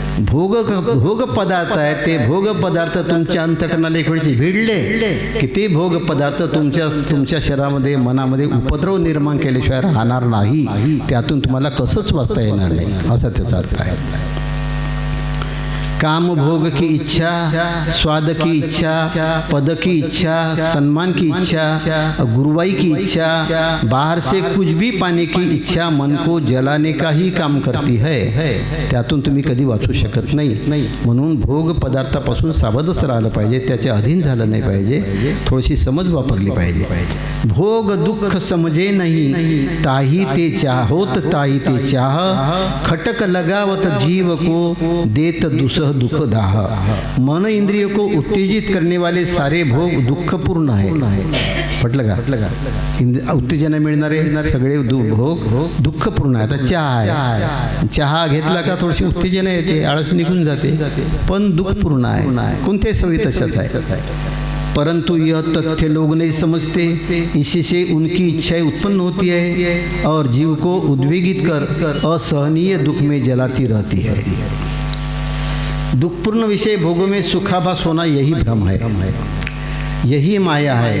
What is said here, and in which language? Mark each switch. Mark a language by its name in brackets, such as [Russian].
[Marathi] भोग पदार्थ आहे, ते भोग पदार्थ तुमच्या अंतकरणाला एक वेळेस भिडले की ते भोग पदार्थ तुमच्या शरीरामध्ये, मनामध्ये उपद्रव निर्माण केल्याशिवाय राहणार नाही, त्यातून तुम्हाला कसंच वाचता येणार नाही, असा त्याचा अर्थ आहे। [Hindi] काम भोग की इच्छा, स्वाद की इच्छा, पद की इच्छा, सम्मान की इच्छा, गुरुवाई की इच्छा, बाहर से कुछ भी पाने की इच्छा मन को जलाने का ही काम करती है. [Marathi] त्यातून तुम्ही कधी वाचू शकत नाही. म्हणून भोग पदार्थापासून सावधच राहिलं पाहिजे, त्याच्या अधीन झालं नाही पाहिजे. थोडीशी समज वापरली पाहिजे. [Hindi] भोग दुःख समजे नहीं, ताही ते चाहोत ताही ते चाह, खटक लगावत जीव को देत दुसह दुख दाह. मन इंद्रिय को उत्तेजित करने वाले सारे भोग दुःखपूर्ण [Marathi] आहे. पटलं का? उत्तेजना मिळणारे सगळे भोग दुःखपूर्ण आहे. आता चहा आहे, चहा घेतला का थोडीशी उत्तेजना येते, आळस निघून जाते, पण दुःखपूर्ण आहे. कोणत्याही सवयी तशाच आहे. [Hindi] परंतु यह तथ्य लोग नहीं समझते. इससे उनकी इच्छाएं उत्पन्न होती है और जीव को उद्वेगित कर असहनीय दुख में जलाती रहती है. दुखपूर्ण विषय भोगों में सुखाभास होना यही भ्रम है, यही माया है.